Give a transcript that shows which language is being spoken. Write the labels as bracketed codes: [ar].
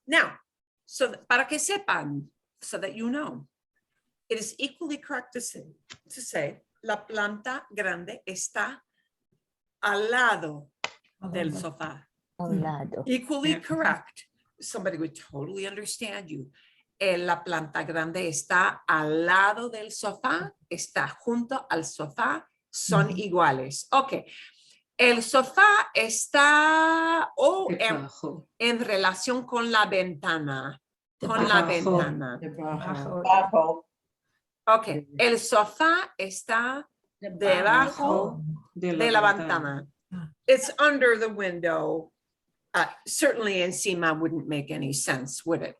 [en] Now, [es] para que sepan, [en] so that you know, it is equally correct to say, [es] la planta grande está al lado del sofá. A un lado. [en] Equally Yeah. correct. Somebody would totally understand you. [es] La planta grande está al lado del sofá, está junto al sofá, son iguales. Ok. El sofá está Debajo. en relación con la ventana. Con la Debajo. ventana. Bajo. Ok. El sofá está debajo de la ventana. [en] It's under the window. Certainly encima wouldn't make any sense, would it?